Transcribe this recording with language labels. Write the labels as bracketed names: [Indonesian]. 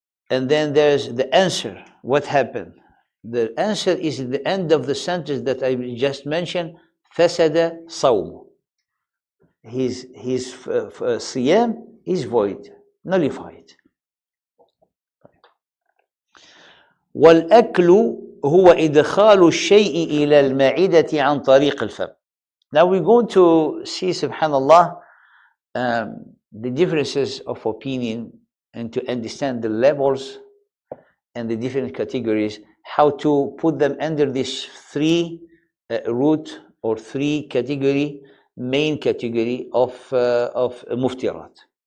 [English] And then there's the answer. What happened? The answer is at the end of the sentence that I just mentioned. [Arabic] فسد صومه. [English] His siyam is void, nullified. [Arabic] والأكل هو إدخال الشيء إلى المعدة عن طريق الفم. [English] Now we're going to see, subhanallah, the differences of opinion and to understand the levels and the different categories, how to put them under this three root or three category, main category of muftirat.